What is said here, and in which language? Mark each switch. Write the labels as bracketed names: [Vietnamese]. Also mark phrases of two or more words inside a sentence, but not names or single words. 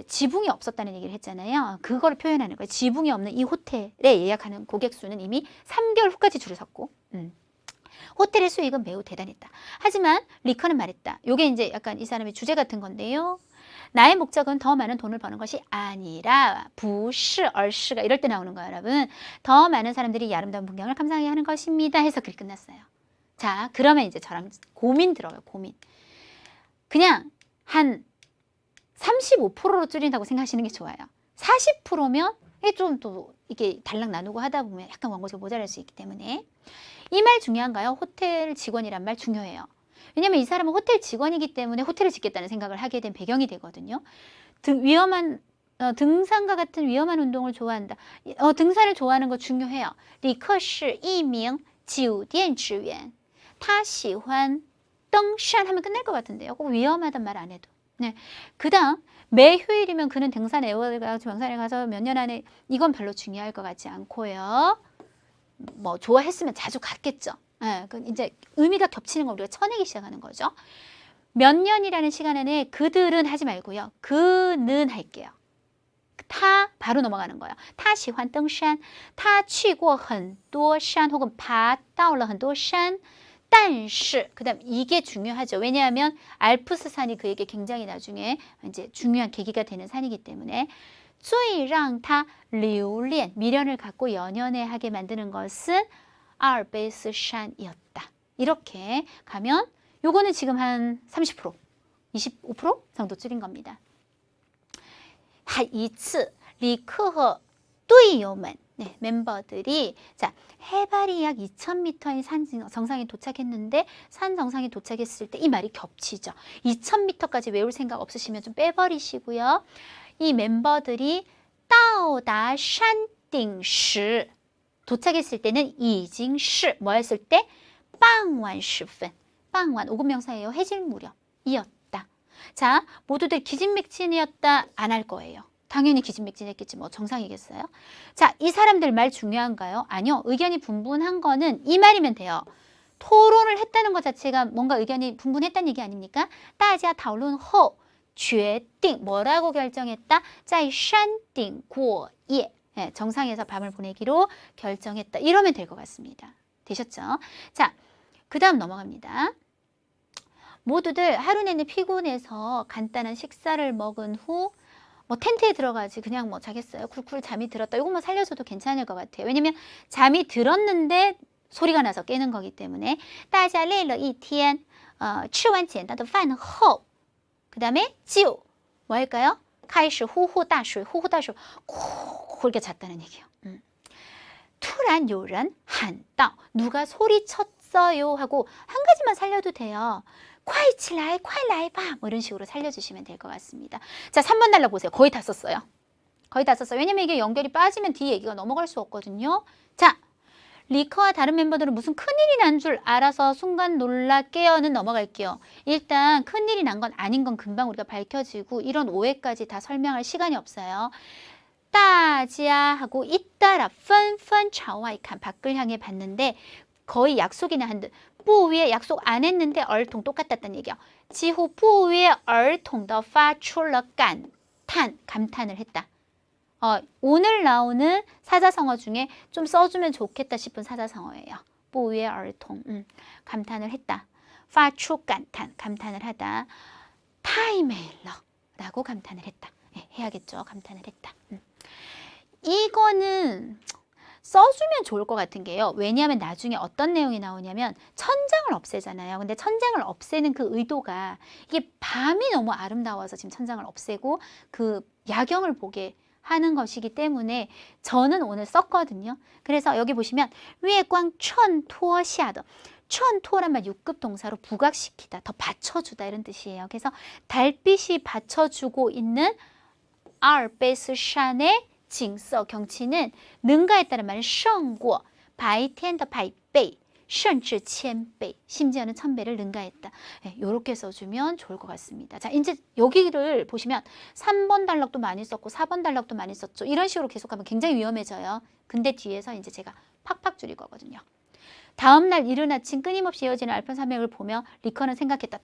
[Korean] 지붕이 없었다는 얘기를 했잖아요. 그걸 표현하는 거예요. 지붕이 없는 이 호텔에 예약하는 고객 수는 이미 3개월 후까지 줄을 섰고 호텔의 수익은 매우 대단했다. 하지만 리커는 말했다. 요게 이제 약간 이 사람의 주제 같은 건데요. 나의 목적은 더 많은 돈을 버는 것이 아니라 [Chinese] 不是而是 [Korean] 가 이럴 때 나오는 거예요, 여러분. 더 많은 사람들이 이 아름다운 풍경을 감상하게 하는 것입니다 해서 글이 끝났어요. 자, 그러면 이제 저랑 고민 들어요, 고민. 그냥 한 35%로 줄인다고 생각하시는 게 좋아요. 40%면 좀 또 이게 달랑 나누고 하다 보면 약간 원고가 모자랄 수 있기 때문에 이 말 중요한가요? 호텔 직원이란 말 중요해요. 왜냐면 이 사람은 호텔 직원이기 때문에 호텔을 짓겠다는 생각을 하게 된 배경이 되거든요. 등산과 같은 위험한 운동을 좋아한다. 등산을 좋아하는 거 중요해요. [Chinese] 李克是一名酒店职员他喜欢登山 [Korean] 하면 끝날 것 같은데요. 꼭 위험하단 말 안 해도. 네. 그 다음 매 휴일이면 그는 등산 애월에 가서 등산에 가서 몇 년 안에 이건 별로 중요할 것 같지 않고요. 뭐 좋아했으면 자주 갔겠죠. 네, 그 이제 의미가 겹치는 거 우리가 쳐내기 시작하는 거죠. 몇 년이라는 시간 안에 그들은 하지 말고요. 그는 할게요. 他 바로 넘어가는 거예요. [Chinese] 他喜欢登山他去过很多山 혹은 爬到了很多山但是 [Korean] 그 다음 이게 중요하죠. 왜냐하면 알프스산이 그에게 굉장히 나중에 이제 중요한 계기가 되는 산이기 때문에 [Chinese] 最让他留恋 [Korean] 미련을 갖고 연연해하게 만드는 것은 阿尔卑斯山이었다. 이렇게 가면 요거는 지금 한 30%, 25% 정도 줄인 겁니다. [Chinese] 一次李克和队友们 [Korean] 네, 멤버들이 자 해발이 약 2000m인 산 정상에 도착했는데 산 정상에 도착했을 때 이 말이 겹치죠. 2000m까지 외울 생각 없으시면 좀 빼버리시고요. 이 멤버들이 [Chinese] 到达山顶时 [Korean] 도착했을 때는 [Chinese] 已经是 [Korean] 뭐 했을 때? [Chinese] 傍晚时分 傍晚 오급명사예요. [Korean] 해질 무렵이었다. 자, 모두들 기진맥진이었다. 안 할 거예요. 당연히 기진맥진했겠지 뭐 정상이겠어요? 자, 이 사람들 말 중요한가요? 아니요. 의견이 분분한 거는 이 말이면 돼요. 토론을 했다는 것 자체가 뭔가 의견이 분분했다는 얘기 아닙니까? [Chinese] 大家讨论后决定 [Korean] 뭐라고 결정했다? [Chinese] 在山顶过夜 [Korean] 네, 정상에서 밤을 보내기로 결정했다. 이러면 될 것 같습니다. 되셨죠? 자, 그 다음 넘어갑니다. 모두들 하루 내내 피곤해서 간단한 식사를 먹은 후 뭐 텐트에 들어가지 그냥 뭐 자겠어요. 쿨쿨 잠이 들었다. 이것만 살려줘도 괜찮을 것 같아요. 왜냐면 잠이 들었는데 소리가 나서 깨는 거기 때문에 [Chinese] 大家累了一天吃完简单的饭后 [Korean] 그 다음에 就 뭐 할까요? [Chinese] 开始呼呼大睡 呼呼大睡 [Korean] 코 이렇게 잤다는 얘기예요. [Chinese] 突然有人喊道 [Korean] 누가 소리쳤어요 하고 한 가지만 살려도 돼요. [Chinese] 快起来快来吧 [Korean] 뭐 이런 식으로 살려주시면 될 것 같습니다. 자, 3번 달러 보세요. 거의 다 썼어요. 거의 다 썼어요. 왜냐면 이게 연결이 빠지면 뒤에 얘기가 넘어갈 수 없거든요. 자, 리커와 다른 멤버들은 무슨 큰일이 난 줄 알아서 순간 놀라 깨어는 넘어갈게요. 일단 큰일이 난 건 아닌 건 금방 우리가 밝혀지고 이런 오해까지 다 설명할 시간이 없어요. 大家 하고 잇따라 [Chinese] 纷纷朝外看 [Korean] 밖을 향해 봤는데 거의 약속이나 한 듯. 不 위에 약속 안 했는데 얼통 똑같았다는 얘기야. [Chinese] 几乎不约而同地发出了感叹 [Korean] 감탄을 했다. 오늘 나오는 사자성어 중에 좀 써주면 좋겠다 싶은 사자성어예요. 不约而同 감탄을 했다. [Chinese] 发出感叹 [Korean] 감탄을 하다. [Chinese] 太美了 [Korean] 라고 감탄을 했다. 네, 해야겠죠. 감탄을 했다. 이거는 써주면 좋을 것 같은 게요. 왜냐하면 나중에 어떤 내용이 나오냐면 천장을 없애잖아요. 근데 천장을 없애는 그 의도가 이게 밤이 너무 아름다워서 지금 천장을 없애고 그 야경을 보게 하는 것이기 때문에 저는 오늘 썼거든요. 그래서 여기 보시면 위에 광 천토 시아더 천토란 말 6급 동사로 부각시키다, 더 받쳐주다 이런 뜻이에요. 그래서 달빛이 받쳐주고 있는 阿尔卑斯山의 징서 경치는 능가했다는 말은 [Chinese] 胜过白天的百倍甚至千倍 [Korean] 심지어는 1000배를 능가했다. 네, 이렇게 써주면 좋을 것 같습니다. 자, 이제 여기를 보시면 3번 단락도 많이 썼고 4번 단락도 많이 썼죠. 이런 식으로 계속하면 굉장히 위험해져요. 근데 뒤에서 이제 제가 팍팍 줄일 거거든요. 다음날 이른 아침 끊임없이 이어지는 알펜산맥을 보며 리커는 생각했다.